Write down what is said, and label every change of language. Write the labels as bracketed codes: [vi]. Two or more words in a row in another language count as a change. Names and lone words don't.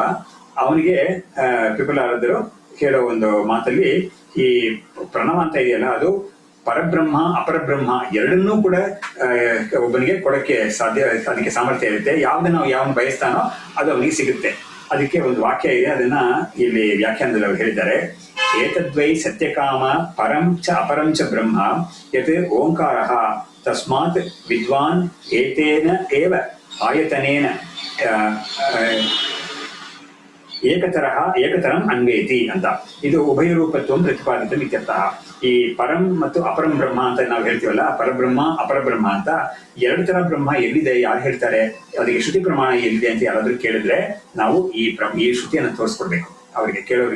[kn] ಅವನಿಗೆ ಪಿಪಲಾದರು ಹೇಳೋ ಒಂದು ಮಾತಲ್ಲಿ ಈ ಪ್ರಣವ ಅಂತ ಇದೆಯಲ್ಲ ಅದು ಪರಬ್ರಹ್ಮ ಅಪರಬ್ರಹ್ಮ ಎರಡನ್ನೂ ಕೂಡ ಒಬ್ಬನಿಗೆ ಕೊಡಕ್ಕೆ ಸಾಧ್ಯ, ಅದಕ್ಕೆ ಸಾಮರ್ಥ್ಯ ಇರುತ್ತೆ. ಯಾವ್ದನ್ನ ಯಾವನು ಬಯಸ್ತಾನೋ ಅದು ಅವನಿಗೆ ಸಿಗುತ್ತೆ. ಅದಕ್ಕೆ ಒಂದು ವಾಕ್ಯ ಇದೆ, ಅದನ್ನ ಇಲ್ಲಿ ವ್ಯಾಖ್ಯಾನದಲ್ಲಿ ಅವರು ಹೇಳಿದ್ದಾರೆ. [sa] ಏತದ್ವೈ ಸತ್ಯಕಾಮ ಪರಂ ಚ ಅಪರಂ ಚ ಬ್ರಹ್ಮ ಯತ್ ಓಂಕಾರ ತಸ್ಮಾತ್ ವಿದ್ವಾನ್ ಏತೇನ ಏವ ಆಯತನೇನ ಏಕತರಂ ಅನ್ವೇತಿ ಅಂತ. [kn] ಇದು [sa] ಉಭಯ ರೂಪತ್ವ ಪ್ರತಿಪಾದಿತ ಇತ್ಯರ್ಥಃ. [kn] ಈ ಪರಂ ಮತ್ತು ಅಪರಂ ಬ್ರಹ್ಮ ಅಂತ ನಾವು ಹೇಳ್ತೀವಲ್ಲ, ಪರಬ್ರಹ್ಮ ಅಪರಬ್ರಹ್ಮ ಅಂತ 2 ತರ ಬ್ರಹ್ಮ ಎಲ್ಲಿದೆ, ಯಾರು ಹೇಳ್ತಾರೆ, ಅದಕ್ಕೆ ಶ್ರುತಿ ಪ್ರಮಾಣ ಎಲ್ಲಿದೆ ಅಂತ ಯಾರಾದ್ರೂ ಕೇಳಿದ್ರೆ ನಾವು ಈ ಶ್ರುತಿಯನ್ನು ತೋರಿಸ್ಕೊಡ್ಬೇಕು ಅವರಿಗೆ, ಕೇಳೋರಿಗೆ.